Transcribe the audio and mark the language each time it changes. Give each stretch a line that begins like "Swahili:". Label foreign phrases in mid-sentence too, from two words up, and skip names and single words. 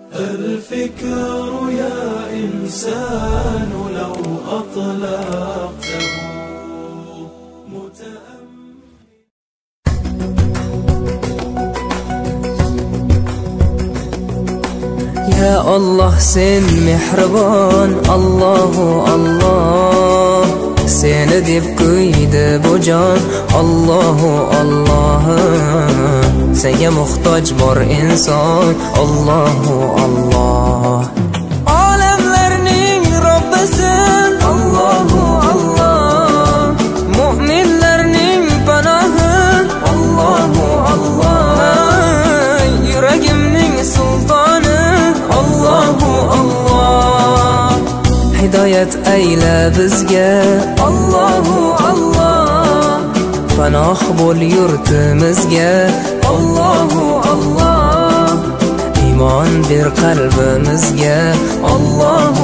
Arabic: الفكر يا إنسان لو أطلقته يا الله
Uzbek: sen mehribon
Arabic: الله الله
Uzbek: seni deb kuydi bu jon
Arabic: الله الله
Uzbek: senga muhtoj bor inson
Arabic: الله الله
Uzbek: olamlarning Robbisin
Arabic: الله الله
Uzbek: mu'minlarning panohi
Arabic: الله الله
Uzbek: yuragimning sultoni
Arabic: الله الله
Uzbek: hidoyat ayla bizga
Arabic: الله الله
Uzbek: panoh bo'l yurtimizga
Arabic: الله الله
Uzbek: iymon ber qalbimizga Allahu